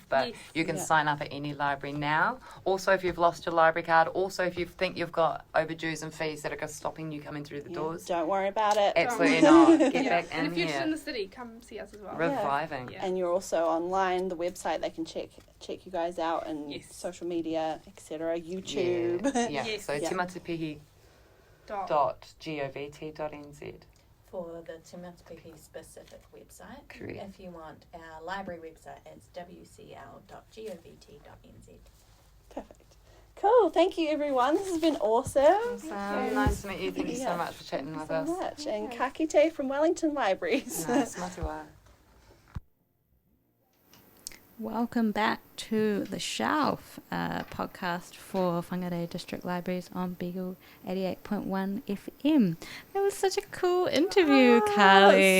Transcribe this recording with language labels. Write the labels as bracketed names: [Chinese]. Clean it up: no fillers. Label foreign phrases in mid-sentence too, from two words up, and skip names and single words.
[English] But you can sign up at any library now. Also, if you've lost your library card, also if you think you've got overdues and fees that are stopping you coming through the doors. Don't worry about it. Absolutely not. Get back in and if you're here. just in the city, come see us as well. Reviving. Yeah. And you're also online, the website, they can check you guys out, and social media, etc., YouTube. So tematapihi.govt.nz for the Te Matapihi specific website. Correct. If you want our library website, it's wcl.govt.nz. Perfect. Cool. Thank you, everyone. This has been awesome. Nice to meet you. Thank you so much for chatting with us. Much. And [Māori] ka kite [English] from Wellington Libraries. Nice. Matiwa. Welcome back to The Shelf, a podcast for Whangarei District Libraries on Beagle 88.1 FM. That was such a cool interview, Karlie.